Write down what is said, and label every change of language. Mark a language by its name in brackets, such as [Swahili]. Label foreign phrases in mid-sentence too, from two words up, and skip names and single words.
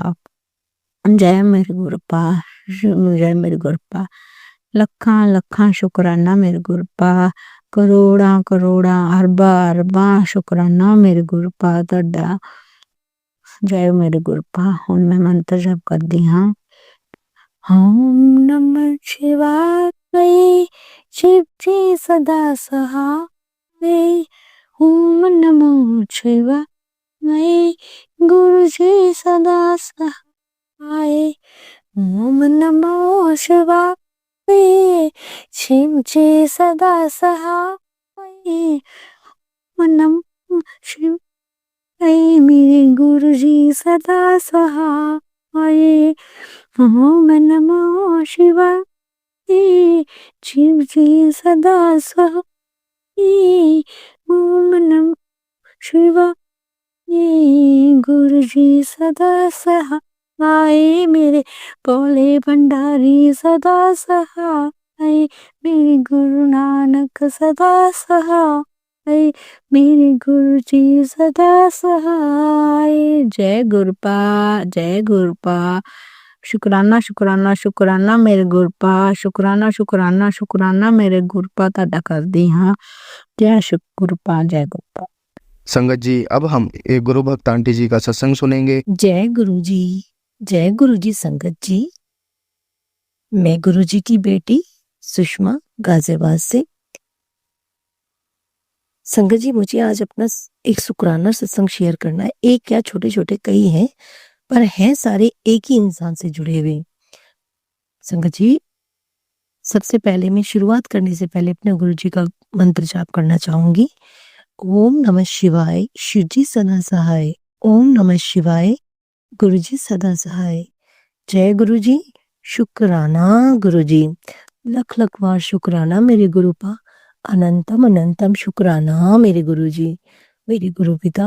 [Punjabi] ਜੈ ਮੇਰੇ ਗੁਰਪਾ, ਜੈ ਮੇਰੇ ਗੁਰਪਾ, ਲੱਖਾਂ ਲੱਖਾਂ ਸ਼ੁਕਰਾਨਾ ਮੇਰੇ ਗੁਰਪਾ, ਕਰੋੜਾਂ ਕਰੋੜਾਂ ਅਰਬਾਂ ਅਰਬਾਂ ਸ਼ੁਕਰਾਨਾ ਮੇਰੇ ਗੁਰਪਾ ਤੁਹਾਡਾ। ਜੈ ਮੇਰੇ ਗੁਰਪਾ। ਹੁਣ ਮੈਂ ਮੰਤਰ ਜਪ ਕਰਦੀ ਹਾਂ। [Hindi] ओम नमः शिवाय शिव जी सदा सहाय, ओम नमः शिवाय गुरु जी सदा सहाय, ओम नमः शिवाय शिव जी सदा सहाय, ओम नमः शिवाय मेरे गुरु जी सदा सहाय, ओम नमः शिवाय शिव जी सदा सहाय, ओम नमः शिवाय गुरु जी सदा सहाय, मेरे भोले भंडारी सदा सहाय, मेरे गुरु नानक सदा सहाय, मेरे गुरु जी सदा सहाय। [Punjabi] ਜੈ ਗੁਰਪਾ, ਜੈ ਗੁਰਪਾ। ਸ਼ੁਕਰਾਨਾ ਸ਼ੁਕਰਾਨਾ ਸ਼ੁਕਰਾਨਾ ਮੇਰੇ ਗੁਰਪਾ, ਸ਼ੁਕਰਾਨਾ ਸ਼ੁਕਰਾਨਾ ਸ਼ੁਕਰਾਨਾ ਮੇਰੇ ਗੁਰਪਾ ਤੁਹਾਡਾ ਕਰਦੀ ਹਾਂ। [Hindi] जय गुरपा, जय गुरपा। संगत जी, अब हम एक गुरु भक्त आंटी जी का सत्संग सुनेंगे। जय गुरु जी, जय गुरु जी संगत जी। मैं गुरु जी की बेटी सुषमा गाजियाबाद से। संगत जी, मुझे आज अपना एक शुक्राना सत्संग शेयर करना है। एक क्या, छोटे छोटे कई हैं पर हैं सारे एक ही इंसान से जुड़े हुए। संगत जी, सबसे पहले मैं शुरुआत करने से पहले अपने गुरु जी का मंत्र जाप करना चाहूंगी। ओम नमः शिवाय शिव जी सदा सहाय, ओम नमः शिवाय गुरु जी सदा सहाय। जय गुरु जी, शुक्राना गुरु जी, लख लख बार शुक्राना मेरे गुरुपा, अनंतम अनंतम शुक्राना मेरे गुरु जी, मेरे गुरु पिता।